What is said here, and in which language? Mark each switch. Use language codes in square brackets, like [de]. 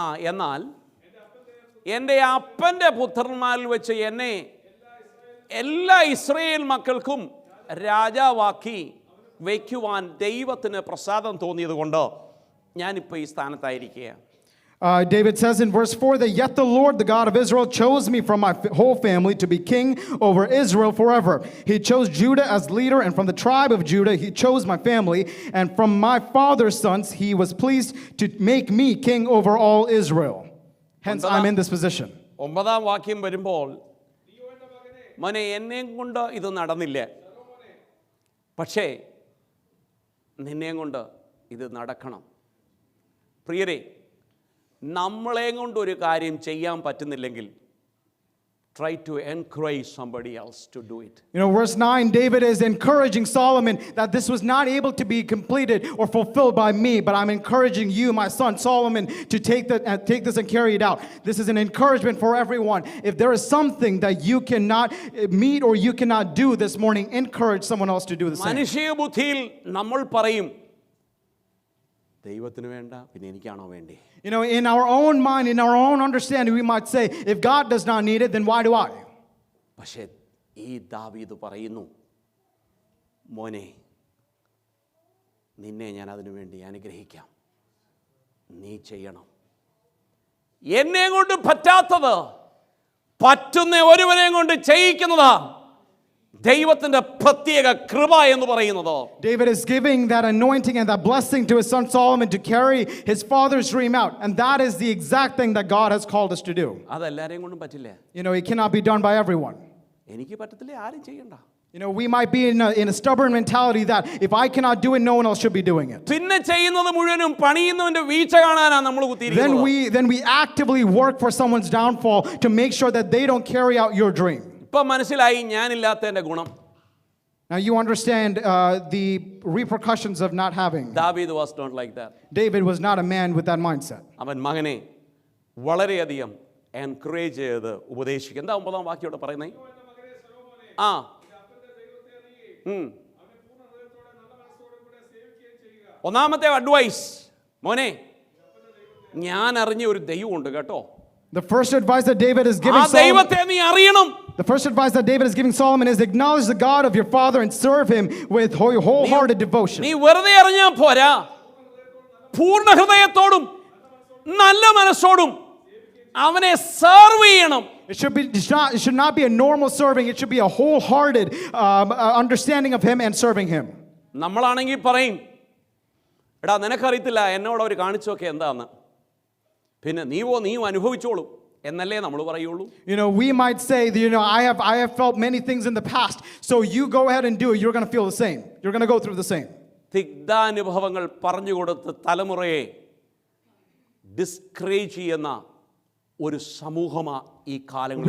[ml] എന്നാൽ എൻ്റെ അപ്പൻ്റെ പുത്രന്മാരിൽ വെച്ച് എന്നെ എല്ലാ ഇസ്രായേൽ മക്കൾക്കും രാജാവാക്കി വയ്ക്കുവാൻ ദൈവത്തിന് പ്രസാദം തോന്നിയത് കൊണ്ട് ഞാനിപ്പോൾ ഈ സ്ഥാനത്തായിരിക്കുകയാണ്. [en] David says in verse 4 that yet the Lord, the God of Israel, chose me from my whole family to be king over Israel forever. He chose Judah as leader, and from the tribe of Judah he chose my family, and from my father's sons he was pleased to make me king over all Israel. Hence I'm in this position. [ml] 9-ാം വാക്യം വരുമ്പോൾ, മോനെ എന്നെയും കൊണ്ട് ഇത് നടന്നില്ല, പക്ഷേ നിന്നെയും കൊണ്ട് ഇത് നടക്കണം. പ്രിയരെ, നമ്മളെ കൊണ്ട് ഒരു കാര്യം ചെയ്യാൻ പറ്റുന്നില്ലെങ്കിൽ [en] try to encourage somebody else to do it. Verse 9, David is encouraging Solomon that this was not able to be completed or fulfilled by me, but I'm encouraging you, my son Solomon, to take this and carry it out. This is an encouragement for everyone. If there is something that you cannot meet or you cannot do this morning, encourage someone else to do the same. [ml] മനുഷ്യ ബുദ്ധിയിൽ നമ്മൾ പറയും, ദൈവത്തിന് വേണ്ട, പിന്നെ എനിക്കാണോ വേണ്ടേ? [en] In our own mind, in our own understanding, we might say, if God does not need it, then why do I? [ml] പക്ഷേ ഈ ദാവീദ് പറയുന്നു, മോനെ, നിന്നെ ഞാൻ അതിനു വേണ്ടി അനുഗ്രഹിക്കാം, നീ ചെയ്യണം. എന്നെ കൊണ്ട് പറ്റാത്തത് പറ്റുന്ന ഒരുവനെയും കൊണ്ട് ചെയ്യിക്കുന്നതാ ദൈവത്തിന്റെ പ്രത്യേക കൃപ എന്ന് പറയുന്നത്. [en] David is giving that anointing and that blessing to his son Solomon to carry his father's dream out, and that is the exact thing that God has called us to do. [ml] അതെല്ലാരെയും കൊണ്ടും പറ്റില്ല. [en] It cannot be done by everyone. [ml] എനിക്ക് പറ്റത്തില്ല, ആരും ചെയ്യണ്ട. [en] You know, we might be in a stubborn mentality that if I cannot do it, no one else should be doing it. [ml] പിന്നെ ചെയ്യുന്നത് മുഴുവനും പണിയുന്നവന്റെ വീഴ്ച കാണാനാണ് നമ്മൾ കുത്തിയിരിക്കുന്നത്. [en] Then we actively work for someone's downfall to make sure that they don't carry out your dream. [ml] ഇപ്പൊ മനസ്സിലായി ഞാനില്ലാത്തതിന്റെ ഗുണം. [en] Now you understand the repercussions of not having. ദാവീദ് was not like that. David was not a man with that mindset. [ml] അവൻ മകനെ വളരെയധികം encourage ചെയ്ത് ഉപദേശിക്കും. എന്താ 9-ാം വാക്യോടെ പറയുന്നത്? ആ ഒന്നാമത്തെ അഡ്വൈസ്, മോനെ ഞാൻ അറിഞ്ഞ ഒരു ദൈവമുണ്ട് കേട്ടോ. [en] The first advice that David is giving Solomon, [ml] ദൈവത്തെ നീ അറിയണം. [en] the first advice that David is giving Solomon is acknowledge the God of your father and serve him with wholehearted devotion. [ml] നീ വെറുതെ അറിഞ്ഞാൽ പോരാ, പൂർണ്ണ ഹൃദയത്തോടും നല്ല മനസ്സോടും അവനെ സെർവ് ചെയ്യണം. [en] It should not be a normal serving. It should be a wholehearted understanding of him and serving him. [ml] നമ്മളാണെങ്കിൽ പറയും, എടാ നിനക്കറിയത്തില്ല എന്നോട് അവർ കാണിച്ചൊക്കെ എന്താന്ന്, പിന്നെ നീയും അനുഭവിച്ചോളൂ എന്നല്ലേ നമ്മൾ പറയുള്ളൂ. [en] You know, we might say, you know, I have felt many things in the past, so you go ahead and do it. You're going to feel the same. You're going to go through the same. [ml] തിക്താനുഭവങ്ങൾ പറഞ്ഞു കൊടുത്ത് തലമുറയെ discourage ചെയ്യുന്ന ഒരു സമൂഹമാണ് ഈ കാലങ്ങളിൽ.